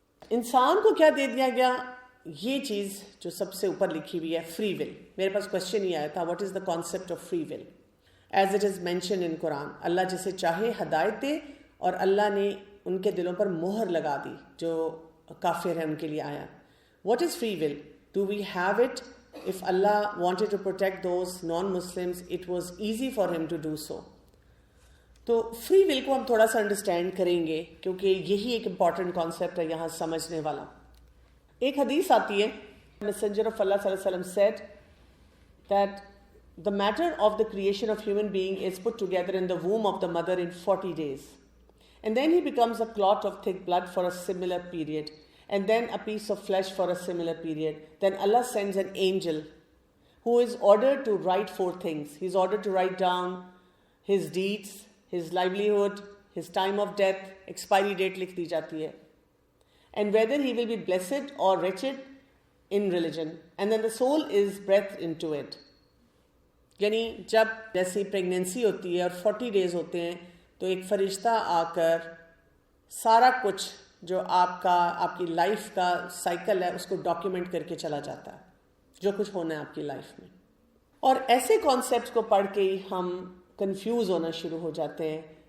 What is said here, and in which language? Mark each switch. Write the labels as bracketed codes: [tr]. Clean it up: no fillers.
[ur] انسان کو کیا دے دیا گیا؟ یہ چیز جو سب سے اوپر لکھی ہوئی ہے، فری ول. میرے پاس کوشچن ہی آیا تھا، [en] What is the concept of free will as it is mention in Quran. [ur] اللہ جسے چاہے ہدایت دے، اور اللہ نے ان کے دلوں پر مہر لگا دی جو کافر ہیں ان کے لیے آیا. [en] What is free will? Do we have it? If Allah wanted to protect those non-Muslims, it was easy for him to do so. [ur] تو فری ول کو ہم تھوڑا سا انڈرسٹینڈ کریں گے کیونکہ یہی ایک امپورٹنٹ کانسیپٹ ہے یہاں سمجھنے والا. ایک حدیث آتی ہے، [en] Messenger of Allah صلی اللہ علیہ وسلم said that the matter of the creation of human being is put together in the womb of the mother in 40 days. And then he becomes a clot of thick blood for a similar period. And then a piece of flesh for a similar period. Then Allah sends an angel who is ordered to write 4 things. He is ordered to write down his deeds, his livelihood, his time of death, expiry date [ur] لکھ دی جاتی ہے, [en] and whether he will be blessed or wretched in religion, and then the soul is breathed into it. [ur] یعنی جب جیسی pregnancy ہوتی ہے اور [en] 40 days [ur] ہوتے ہیں تو ایک فرشتہ آ کر سارا کچھ جو آپ کی لائف کا سائیکل ہے اس کو ڈاکیومنٹ کر کے چلا جاتا ہے, جو کچھ ہونا ہے آپ کی لائف میں. اور ایسے کانسیپٹس کو پڑھ کے ہی ہم کنفیوز ہونا شروع ہو جاتے ہیں.